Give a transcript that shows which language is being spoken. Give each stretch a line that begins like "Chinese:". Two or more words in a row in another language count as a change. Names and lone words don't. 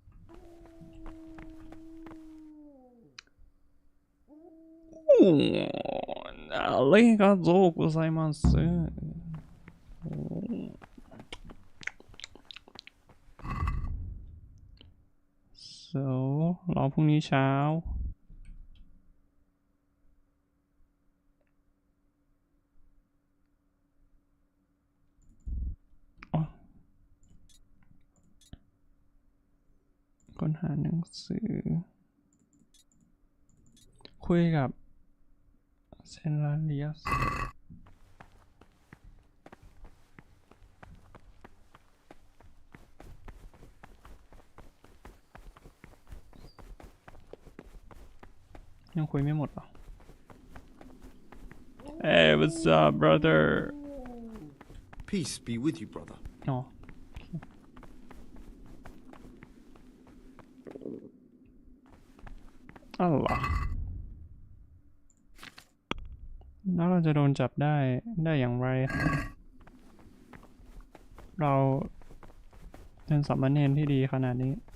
Japanese: ありがとうございます。
Thai: So รอพรุ่งนี้เช้า ค้นหาหนังสือ คุยกับเซนลาเลียสยังคุยไม่หมดหรอ
English: Hey what's up brother Peace be with you, brother.
Thai: อ๋ออะไรแล้วเราจะโดนจับได้อย่างไร เราเป็นสามเณรที่ดีขนาดนี้